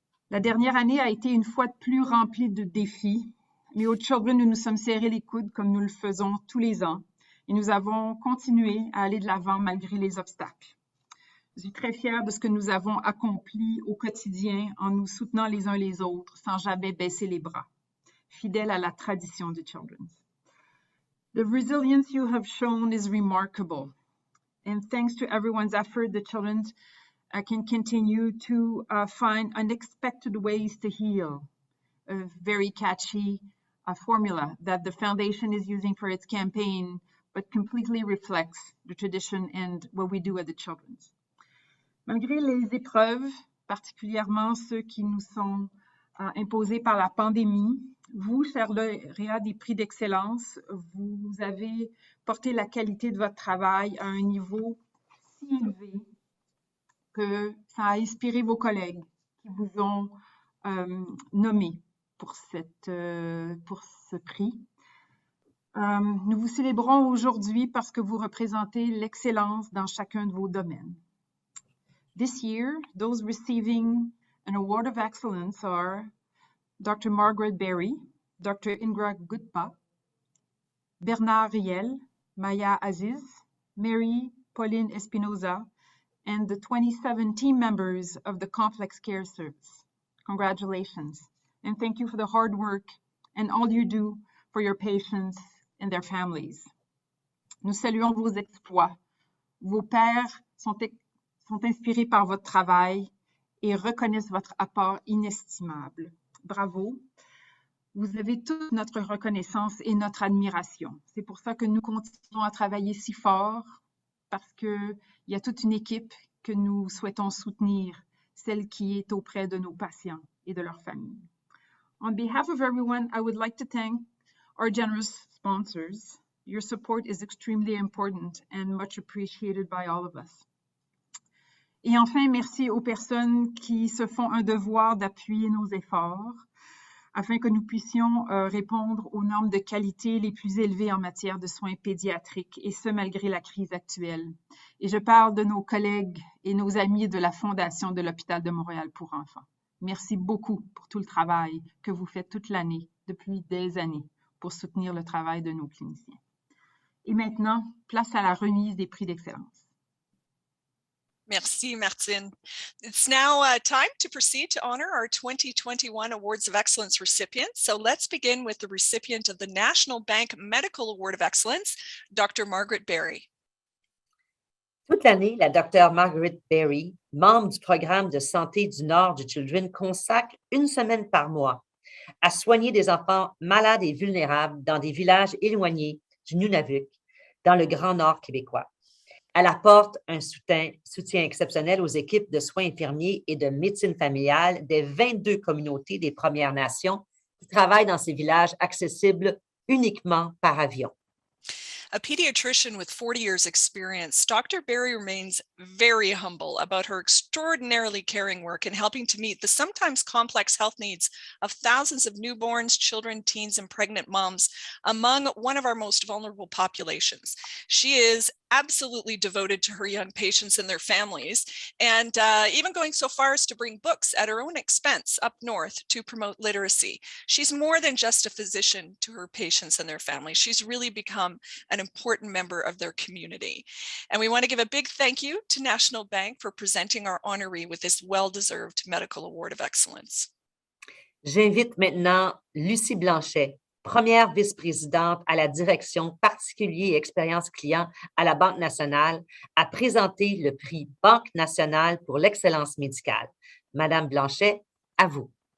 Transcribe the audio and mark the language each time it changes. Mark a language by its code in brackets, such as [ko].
[fr] La dernière année a été une fois de plus remplie de défis, mais au Children, nous nous sommes serrés les coudes comme nous le faisons tous les ans et nous avons continué à aller de l'avant malgré les obstacles. Je suis très fière de ce que nous avons accompli au quotidien en nous soutenant les uns les autres sans jamais baisser les bras, fidèles à la tradition du Children. [en] The resilience you have shown is remarkable, and thanks to everyone's effort, the Children can continue to find unexpected ways to heal. A very catchy formula that the foundation is using for its campaign, but completely reflects the tradition and what we do at the Children's. [fr] Malgré les épreuves, particulièrement ceux qui nous sont imposés par la pandémie, vous, chers lauréats des prix d'excellence, vous avez porté la qualité de votre travail à un niveau si élevé que ça a inspiré vos collègues qui vous ont nommé pour ce prix. Nous vous célébrons aujourd'hui parce que vous représentez l'excellence dans chacun de vos domaines. This year, those receiving an award of excellence are Dr. Margaret Berry, Dr. Indra Gutpa, Bernard Riel, Maya Aziz, Mary Pauline Espinoza, and the 27 team members of the Complex Care Service. Congratulations, and thank you for the hard work and all you do for your patients and their families. Nous saluons vos exploits. Vos pairs sont inspirés par votre travail et reconnaissent votre apport inestimable. Bravo. Vous avez toute notre reconnaissance et notre admiration. C'est pour ça que nous continuons à travailler si fort, parce qu'il y a toute une équipe que nous souhaitons soutenir, celle qui est auprès de nos patients et de leurs familles. [en] On behalf of everyone, I would like to thank our generous sponsors. Your support is extremely important and much appreciated by all of us. [fr] Et enfin, merci aux personnes qui se font un devoir d'appuyer nos efforts afin que nous puissions répondre aux normes de qualité les plus élevées en matière de soins pédiatriques, et ce, malgré la crise actuelle. Et je parle de nos collègues et nos amis de la Fondation de l'Hôpital de Montréal pour enfants. Merci beaucoup pour tout le travail que vous faites toute l'année, depuis des années, pour soutenir le travail de nos cliniciens. Et maintenant, place à la remise des prix d'excellence. Merci, Martine. [en] It's now time to proceed to honor our 2021 Awards of Excellence recipients. So let's begin with the recipient of the National Bank Medical Award of Excellence, Dr. Margaret Berry. [fr] Toute l'année, la Dr. Margaret Berry, membre du programme de santé du Nord du Children, consacre une semaine par mois à soigner des enfants malades et vulnérables dans des villages éloignés du Nunavut, dans le Grand Nord québécois. Elle apporte un soutien exceptionnel aux équipes de soins infirmiers et de médecine familiale des 22 communautés des Premières Nations qui travaillent dans ces villages accessibles uniquement par avion. [en] A pediatrician with 40 years experience, Dr. Berry remains very humble about her extraordinarily caring work in helping to meet the sometimes complex health needs of thousands of newborns, children, teens, and pregnant moms among one of our most vulnerable populations. She is absolutely devoted to her young patients and their families, and even going so far as to bring books at her own expense up north to promote literacy. She's more than just a physician to her patients and their families. She's really become an important member of their community. And we want to give a big thank you to National Bank for presenting our honoree with this well-deserved Medical Award of Excellence. [fr] J'invite maintenant Lucie Blanchet, première vice-présidente à la direction particulier et expérience client à la Banque nationale, à présenter le prix Banque nationale pour l'excellence médicale. Madame Blanchet, à vous.